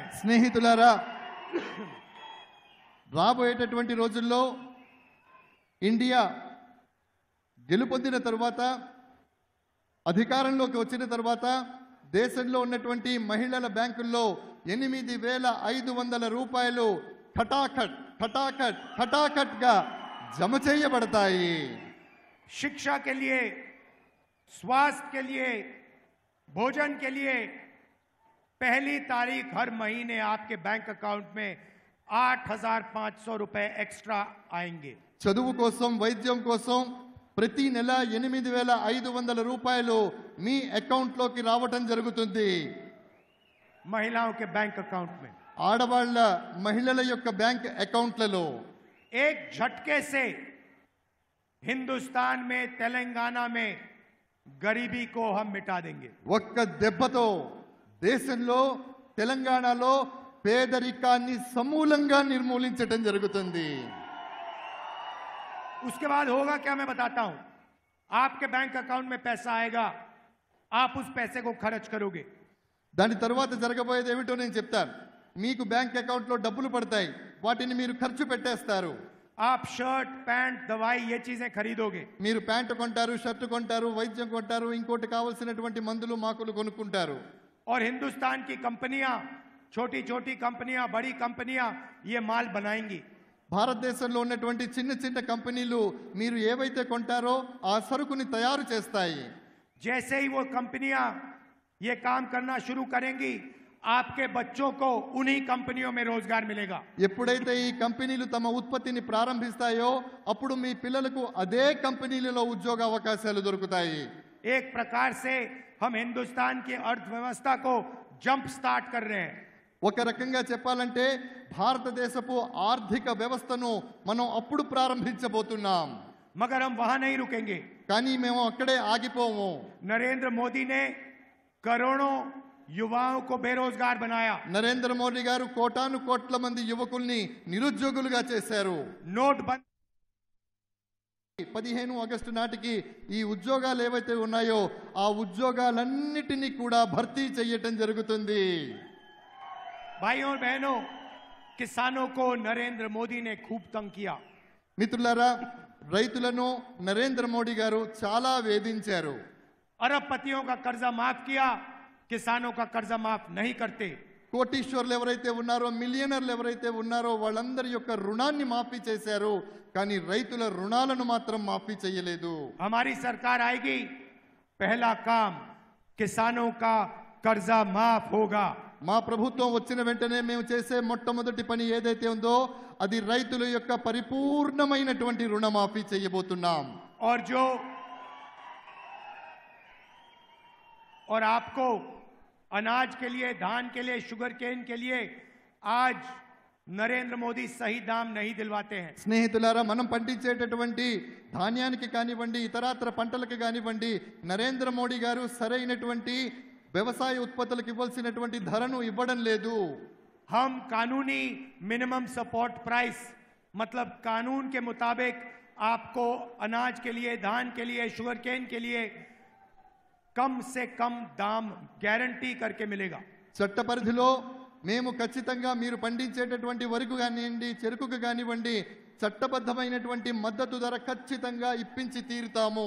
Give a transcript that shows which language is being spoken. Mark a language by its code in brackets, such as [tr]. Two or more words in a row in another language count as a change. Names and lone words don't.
[te] స్నేహితులారా, రాబోయేటటువంటి రోజుల్లో ఇండియా గెలుపొందిన తరువాత, అధికారంలోకి వచ్చిన తర్వాత దేశంలో ఉన్నటువంటి మహిళల బ్యాంకుల్లో 8,500 రూపాయలు ఖటాఖట్ గా జమ చేయబడతాయి. [hi] शिक्षा के लिए, स्वास्थ्य के लिए, भोजन के लिए पहली तारीख हर महीने आपके [en] bank account [hi] में 8,500 रुपए एक्स्ट्रा आएंगे. [te] చదువు కోసం, వైద్యం కోసం ప్రతి నెల 8,500 రూపాయలు మీ అకౌంట్లోకి రావటం జరుగుతుంది. [hi] महिलाओं के [en] bank account [hi] में [te] ఆడవాళ్ళ మహిళల యొక్క [en] bank accounts [hi] एक झटके से हिंदुस्तान में तेलंगाना में गरीबी को हम मिटा देंगे। [te] ఒక్క దెబ్బతో దేశంలో తెలంగాణలో పేదరికాన్ని సమూలంగా నిర్మూలించడం జరుగుతుంది। [hi] उसके बाद होगा क्या मैं बताता हूं। आपके [en] bank account [hi] में पैसा आएगा, आप उस पैसे को खर्च करोगे। [te] దాని తర్వాత జరగబోయేది ఏమిటో నేను చెప్తాను। మీకు [en] bank account [te] డబ్బులు పడతాయి, వాటిని మీరు ఖర్చు పెట్టేస్తారు। [hi] आप [en] shirt pant [hi] दवाई ये चीजें खरीदोगे। [te] మీరు ప్యాంటు కొంటారు, షర్ట్ కొంటారు, వైద్యం కొంటారు, ఇంకోటి కావాల్సినటువంటి మందులు మాకులు కొనుక్కుంటారు। [hi] और हिंदुस्तान की कंपनियां, छोटी छोटी कंपनियां, बड़ी कंपनियां ये माल बनाएंगी। [te] భారతదేశంలో ఉన్నటువంటి చిన్న చిన్న కంపెనీలు మీరు ఏవైతే కొంటారో ఆ సరుకుని తయారు చేస్తాయి। [hi] जैसे ही वो कंपनियां ये काम करना शुरू करेंगी, आपके बच्चों को उन्हीं कंपनियों में रोजगार मिलेगा। [te] ఎప్పుడైతే ఈ కంపెనీలు తమ ఉత్పత్తిని ప్రారంభిస్తాయో అప్పుడు మీ పిల్లలకు అదే కంపెనీలలో ఉద్యోగ అవకాశాలు దొరుకుతాయి। [hi] एक प्रकार से हम हिंदुस्तान की अर्थव्यवस्था को [en] jump start [hi] कर रहे हैं। [te] ఒక రకంగా చెప్పాలంటే భారతదేశపు ఆర్థిక వ్యవస్థను మనం అప్పుడు ప్రారంభించబోతున్నాం। [hi] मगर हम वहां नहीं रुकेंगे। [te] కానీ మేము అక్కడే ఆగిపోము। [hi] नरेंद्र मोदी ने करोड़ों युवाओं को बेरोजगार बनाया। [te] నరేంద్ర మోడీ గారు కోటాను కోట్ల మంది యువకుల్ని నిరుద్యోగులుగా చేశారు। [hi] नोटबंदी [te] 15 ఆగస్టు నాటికి ఈ ఉద్యోగాలు ఏవైతే ఉన్నాయో ఆ ఉద్యోగాలన్నిటినీ కూడా భర్తీ చేయటం జరుగుతుంది। [hi] भाइयों और बहनों, किसानों को नरेंद्र मोदी ने खूब तंग किया। [te] మిత్రులారా, రైతులను నరేంద్ర మోడీ గారు చాలా వేధించారు। [hi] अरबपतियों का कर्जा माफ किया, किसानों का कर्जा माफ नहीं करते। [te] కోటీశ్వర్లు ఎవరైతే ఉన్నారో, మిలియనర్లు ఎవరైతే ఉన్నారో వాళ్ళందరి యొక్క రుణాన్ని మాఫీ చేశారు, కానీ రైతుల రుణాలను మాత్రం మాఫీ చేయలేదు। [hi] हमारी सरकार आएगी, पहला काम किसानों का कर्जा माफ होगा। [te] మా ప్రభుత్వం వచ్చిన వెంటనే మేము చేసే మొట్టమొదటి పని ఏదైతే ఉందో అది రైతుల యొక్క పరిపూర్ణమైనటువంటి రుణమాఫీ చేయబోతున్నాం। [hi] और आपको अनाज के लिए, धान के लिए, [en] sugar cane [hi] के लिए आज नरेंद्र मोदी सही दाम नहीं दिलवाते हैं। [te] స్నేహితులారా, మనం పండించేటటువంటి ధాన్యానికి కానివ్వండి, ఇతరాత్ర పంటలకు కానివ్వండి, నరేంద్ర మోడీ గారు సరైనటువంటి వ్యవసాయ ఉత్పత్తులకు ఇవ్వాల్సినటువంటి ధరను ఇవ్వడం లేదు। [hi] हम कानूनी [en] minimum support price, [hi] मतलब कानून के मुताबिक आपको अनाज के लिए, धान के लिए, [en] sugar cane [hi] के लिए कम से कम दाम गारंटी करके मिलेगा। [te] చట్ట పరిధిలో మేము ఖచ్చితంగా మీరు పండించేటటువంటి వరకు కానివ్వండి, చెరుకుకు కానివ్వండి, చట్టబద్ధమైనటువంటి మద్దతు ధర ఖచ్చితంగా ఇప్పించి తీరుతాము।